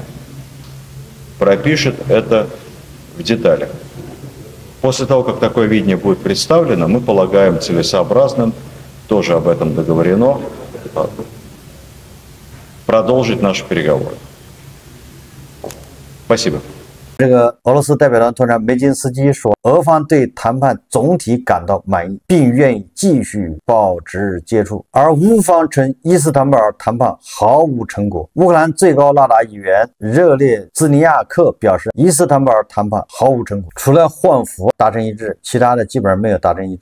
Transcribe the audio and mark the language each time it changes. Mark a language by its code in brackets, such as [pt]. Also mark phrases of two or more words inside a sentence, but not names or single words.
[ru] Пропишет это в деталях. После того, как такое видение будет представлено, мы полагаем целесообразным, тоже об этом договорено, продолжить наши переговоры. Спасибо. [zh] 这个俄罗斯代表团团长梅金斯基说，俄方对谈判总体感到满意，并愿意继续保持接触。而乌方称伊斯坦布尔谈判毫无成果。乌克兰最高拉达议员热列兹尼亚克表示，伊斯坦布尔谈判毫无成果，除了换俘达成一致，其他的基本上没有达成一致。